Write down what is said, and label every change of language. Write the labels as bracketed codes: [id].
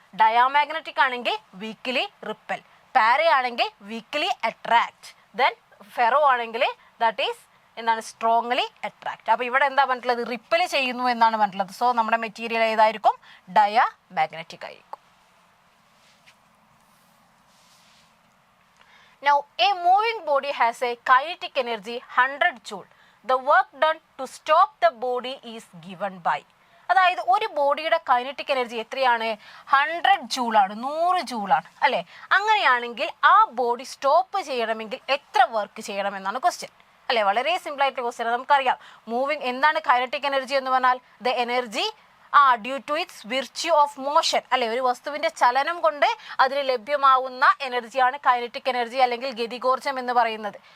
[ml] Diamagnetic ആണെങ്കിൽ weekly ripple, പാര ആണെങ്കിൽ വീക്ക്ലി അട്രാക്റ്റ്, ദെൻ ഫെറോ ആണെങ്കിൽ ദാറ്റ് ഈസ് എന്താണ് സ്ട്രോങ്ലി അട്രാക്ട്. അപ്പോൾ ഇവിടെ എന്താ പറഞ്ഞിട്ടുള്ളത്, റിപ്പൽ ചെയ്യുന്നു എന്നാണ് പറഞ്ഞിട്ടുള്ളത്. സോ നമ്മുടെ മെറ്റീരിയൽ ഏതായിരിക്കും, ഡയാമാഗ്നറ്റിക് ആയിരിക്കും. [en] Now a moving body has a kinetic energy 100 joule. The work done to stop the body is given by. [ml] അതായത് ഒരു ബോഡിയുടെ കൈനറ്റിക് എനർജി എത്രയാണ്, 100 ജൂളാണ്, 100 ജൂളാണ് അല്ലേ. അങ്ങനെയാണെങ്കിൽ ആ ബോഡി സ്റ്റോപ്പ് ചെയ്യണമെങ്കിൽ എത്ര വർക്ക് ചെയ്യണമെന്നാണ് ക്വസ്റ്റ്യൻ അല്ലേ. വളരെ സിമ്പിൾ ആയിട്ടുള്ള ക്വസ്റ്റ്യൻ. നമുക്കറിയാം മൂവിങ് എന്താണ് കൈനറ്റിക് എനർജി എന്ന് പറഞ്ഞാൽ, the energy due to its virtue of motion അല്ലെ, ഒരു വസ്തുവിന്റെ ചലനം കൊണ്ട് അതിന് ലഭ്യമാവുന്ന എനർജിയാണ് കൈനറ്റിക് എനർജി അല്ലെങ്കിൽ ഗതികോർജം എന്ന് പറയുന്നത്.